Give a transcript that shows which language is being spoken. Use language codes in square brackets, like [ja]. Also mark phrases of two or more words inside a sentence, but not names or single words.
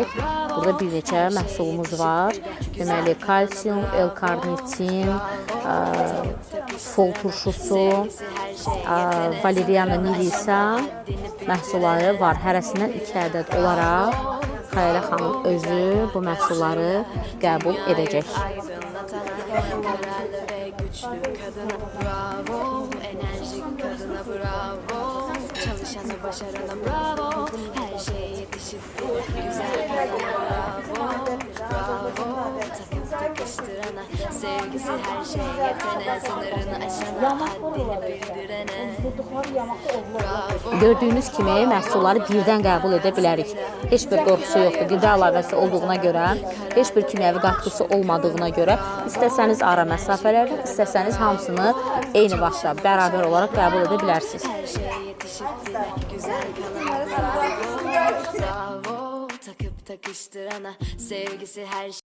[az] Burada bir neçə məhsulumuz var. Deməli, kalsium, L-karnitin, fol turşusu, valeriana nilisa məhsulları var. Hərəsindən 2 ədəd olaraq Xəyilə xanım özü bu məhsulları qəbul edəcək. [tr] Çalışana başarana bravo, her şeye yetişip güzel kadına bravo, bravo, takıp takıştırana, sevgisi her şeye yetene, sınırını aşana, haddini bildirene. [az] Gördüyünüz kimi məhsulları birdən qəbul edə bilərik. Heç bir qorxusu yoxdur. Qida əlavəsi olduğuna görə, heç bir kimyəvi qatqısı olmadığına görə, istəsəniz ara məsafələrdə, istəsəniz hamısını eyni vaxtda bərabər olaraq qəbul edə bilərsiniz. [tr] Güzel kalana bravo, bravo, takıp takıştırana, sevgisi her şey.